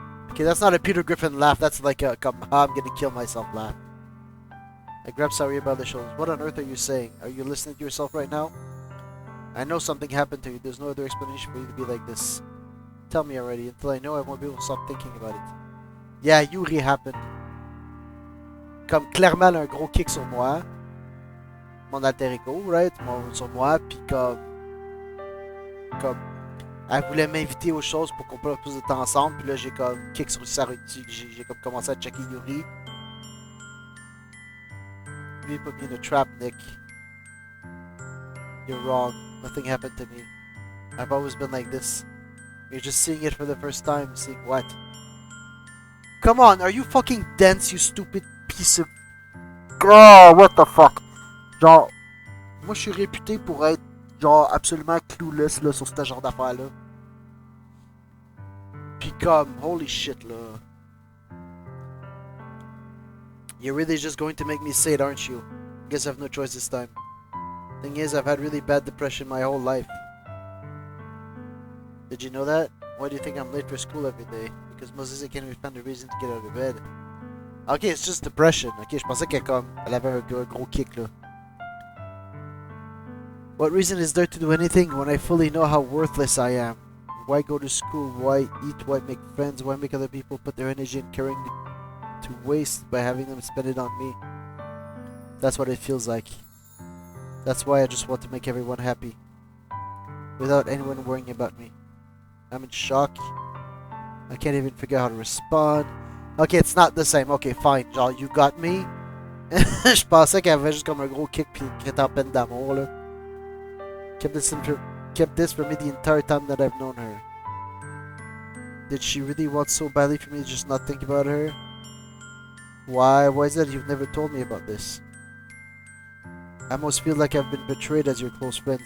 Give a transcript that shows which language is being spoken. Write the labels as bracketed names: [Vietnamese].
[English] Okay, that's not a Peter Griffin laugh. That's like a I'm gonna kill myself laugh. I grabbed Sayori by the shoulders. What on earth are you saying? Are you listening to yourself right now? I know something happened to you. There's no other explanation for you to be like this. Tell me already. Until I know, I won't be able to stop thinking about it. Yeah, Yuri happened. [French] Comme clairement, elle a un gros kick sur moi. Mon alter ego, right? Sur moi, puis comme... Elle voulait m'inviter aux choses pour qu'on passe plus de temps ensemble, puis là j'ai comme kick sur Sayori, j'ai comme commencé à checker Yuri. [English] You put me in a trap, Nick. You're wrong. Nothing happened to me. I've always been like this. You're just seeing it for the first time. Seeing what? Come on, are you fucking dense, you stupid piece of... Oh, what the fuck? [French] Genre, moi je suis réputé pour être genre absolument clueless là, sur ce genre d'affaires là. Pis comme, [English] holy shit [French] là. [English] You're really just going to make me say it, aren't you? Guess I have no choice this time. Thing is, I've had really bad depression my whole life. Did you know that? Why do you think I'm late for school every day? Because Moses can't even find a reason to get out of bed. Ok, it's just depression. [French] Ok, je pensais qu'elle comme, elle avait un gros kick là. [English] What reason is there to do anything when I fully know how worthless I am? Why go to school? Why eat? Why make friends? Why make other people put their energy in caring to waste by having them spend it on me? That's what it feels like. That's why I just want to make everyone happy. Without anyone worrying about me. I'm in shock. I can't even figure out how to respond. Okay, it's not the same. Okay, fine. Genre, you got me. [French] Je pensais qu'elle avait juste comme un gros kick pis qu'elle était en peine d'amour, là. [English] Kept this for me the entire time that I've known her. Did she really want so badly for me to just not think about her? Why? Why is that you've never told me about this? I almost feel like I've been betrayed as your close friend.